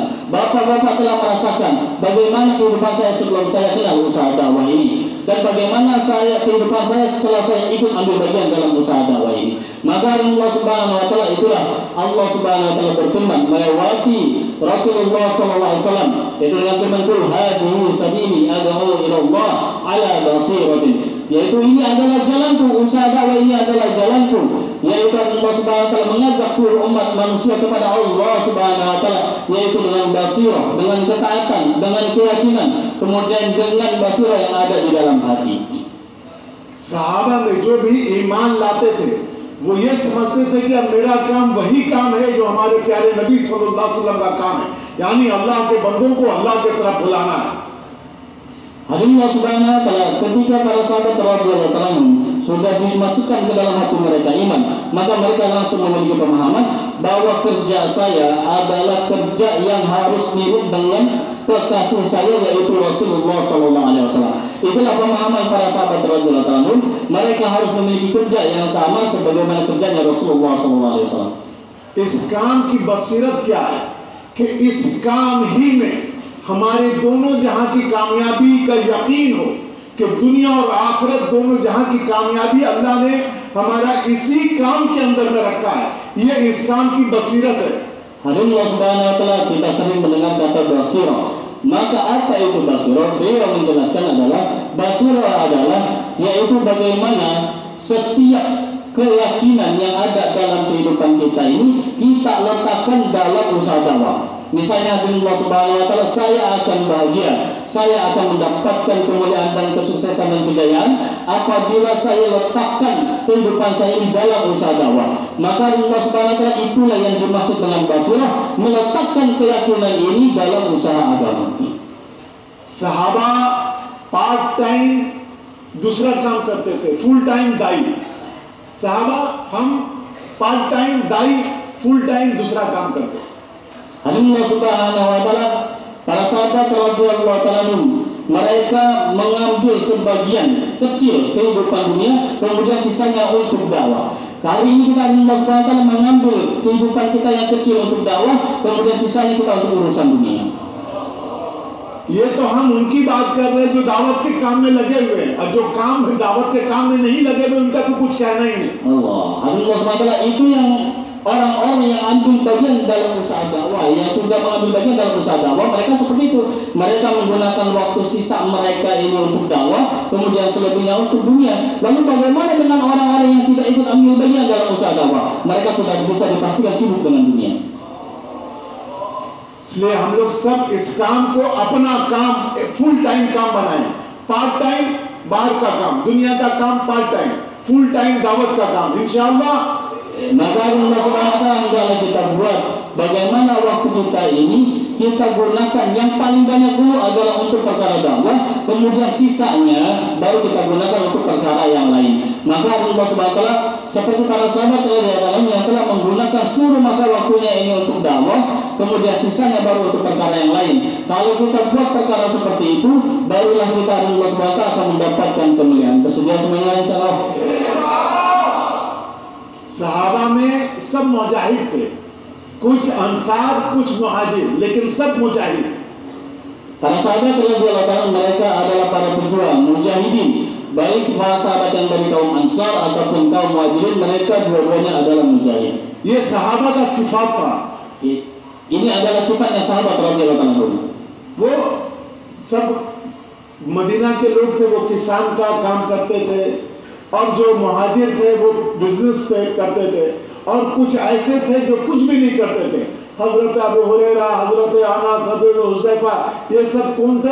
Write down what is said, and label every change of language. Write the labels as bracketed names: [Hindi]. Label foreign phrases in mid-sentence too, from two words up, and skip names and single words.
[Indonesian] Bapak-bapak telah merasakan bagaimana kehidupan saya sebelum saya kenal usaha dakwah ini, dan bagaimana kehidupan saya setelah saya ikut ambil bagian dalam usaha dakwah ini. Maka [Arabic] الله سبحانه وتعالى, [Indonesian] itulah [Arabic] الله سبحانه وتعالى [Indonesian] berfirman melewati Rasulullah [Arabic] صلى الله عليه وسلم, [Indonesian] itu dengan firman [Arabic] قل هذه سبيلي أدعو إلى الله على بصيرة, [Indonesian] yaitu ini adalah jalanku, usaha dakwah ini adalah jalanku, yaitu [Arabic] الله سبحانه وتعالى [Indonesian] mengajak seluruh umat manusia kepada [Arabic] الله سبحانه وتعالى, [Indonesian] yaitu dengan basirah, dengan ketaatan, dengan keyakinan, kemudian dengan basirah yang ada di dalam hati. [Hindi] सहाबा में जो भी ईमान लाते थे वो ये समझते थे कि अब मेरा काम वही काम है जो हमारे प्यारे नबी [Arabic] صلى الله عليه وسلم [Hindi] का काम है, यानी अल्लाह के बंदों को अल्लाह की तरफ बुलाना है। [Indonesian] Hadirin [Arabic] الله سبحانه وتعالى, [Indonesian] ketika para sahabat [Arabic] رضي الله عنهم [Indonesian] sudah dimasukkan ke dalam hati mereka iman, maka mereka langsung memiliki pemahaman bahwa kerja saya adalah kerja yang harus mirip dengan kekasih saya, yaitu Rasulullah [Arabic] صلى الله عليه وسلم. [Indonesian] Itulah pemahaman para sahabat [Arabic] رضي الله عنهم, [Indonesian] mereka harus memiliki kerja yang sama sebagaimana kerjanya Rasulullah [Arabic] صلى الله عليه وسلم. [Hindi] इस काम की बसीरत क्या है कि इस काम ही में हमारे दोनों जहां की कामयाबी का यकीन हो कि दुनिया और आखिरत दोनों जहां की कामयाबी अल्लाह ने हमारा इसी काम के अंदर में रखा है। ये इस काम की बसीरत है। [Indonesian] Hadirin [Arabic] الله سبحانه وتعالى, [Indonesian] kita sering mendengar kata basirah. Maka apa itu basirah? Beliau menjelaskan basirah yaitu bagaimana setiap keyakinan yang ada dalam kehidupan kita ini kita letakkan dalam usaha dakwah. Misalnya [Arabic] الله سبحانه وتعالى, [Indonesian] saya akan bahagia, saya akan mendapatkan kemuliaan dan kesuksesan dan kejayaan apabila saya letakkan kehidupan saya di dalam usaha dakwah. Maka [Arabic] الله سبحانه وتعالى, [Indonesian] itulah yang dimaksud dengan basirah, meletakkan keyakinan ini dalam usaha agama. [Hindi] सहाबा [English] part time [Hindi] दूसरा काम करते थे, [English] full time [Hindi] दाई। सहाबा हम [English] part time [Hindi] दाई, [English] full time [Hindi] दूसरा काम करते। [Arabic] الله سبحانه وتعالى, [Indonesian] para sahabat [Arabic] رضي الله تعالى [Indonesian] mereka mengambil sebagian kecil kehidupan dunia, kemudian sisanya untuk dakwah. Kali ini kita [Arabic] الله سبحانه وتعالى [Indonesian] mengambil kehidupan kita yang kecil untuk dakwah, kemudian sisanya kita untuk urusan dunia. [Hindi] ये तो हम उनकी बात कर रहे हैं जो दावत के काम में लगे हुए हैं, और जो काम दावत के काम में नहीं लगे हुए उनका तो कुछ कहना ही नहीं। [Arabic] الله سبحانه وتعالى, [Indonesian] itu yang orang-orang yang ambil bagian dalam usaha dakwah, yang sudah mengambil bagian dalam usaha dakwah, mereka seperti itu. Mereka menggunakan waktu sisa mereka ini untuk dakwah, kemudian selebihnya untuk dunia. Lalu bagaimana dengan orang-orang yang tidak ikut ambil bagian dalam usaha dakwah? Mereka sudah bisa dipastikan sibuk dengan dunia. [Hindi] इसलिए हम लोग सब इस काम को अपना काम [English] full time [Hindi] काम बनाएं। [English] part time [Hindi] बाहर का काम, दुनिया का काम [English] part time, full time [Hindi] दावत का काम, इंशाअल्लाह। [Indonesian] Maka [Arabic] الله سبحانه وتعالى [Indonesian] hendaklah kita buat bagaimana waktu kita ini kita gunakan yang paling banyak dulu adalah untuk perkara dakwah, kemudian sisanya baru kita gunakan untuk perkara yang lain. Maka [Arabic] الله سبحانه وتعالى [Indonesian] seperti para sahabat [Arabic] رضي الله عنهم [Indonesian] yang telah menggunakan seluruh masa waktunya ini untuk dakwah, kemudian sisanya baru untuk perkara yang lain. Kalau kita buat perkara seperti itu, barulah kita [Arabic] الله سبحانه وتعالى [Indonesian] akan mendapatkan kemuliaan. Bersedia semuanya insyaallah. [Hindi] सहाबा में सब मुजाहिद थे, कुछ अंसार कुछ मुहाजिर, लेकिन सब मुजाहिद। [Indonesian] Para sahabat [Arabic] رضي الله عنهم [Indonesian] mereka adalah para pejuang, mujahidin, baik para sahabat yang dari kaum Ansar ataupun kaum Muhajirin, mereka dua-duanya adalah mujahid. [Hindi] ये सहाबा का सिफात था। [Indonesian] Ini adalah sifatnya sahabat [Arabic] رضي الله عنهم. [Hindi] वो सब मदीना के लोग थे, वो किसान का काम करते थे, और जो मुहाजिर थे वो बिजनेस करते थे, और कुछ ऐसे थे जो कुछ भी नहीं करते थे। हजरत अबू हुरैरा, हजरत अनस, हजरत हुज़ैफा, ये सब कौन थे?